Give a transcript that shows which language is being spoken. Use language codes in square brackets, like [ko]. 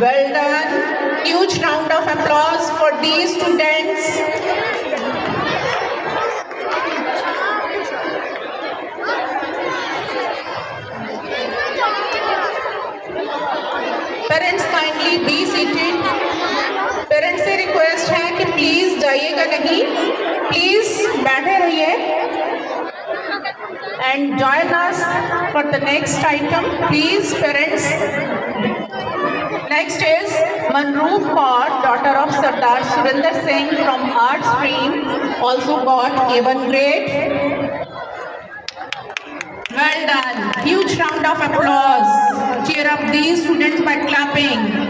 [en] Well done. Huge round of applause for these students. Parents, kindly be seated. [hi] Parents से request है कि please जाइएगा नहीं, please बैठे रहिए [en] And join us for the next item please parents. Next is Manroop Kaur, daughter of Sardar Surinder Singh, from Art Stream, also got A1 grade. Well done. Huge round of applause. Cheer up these students by clapping.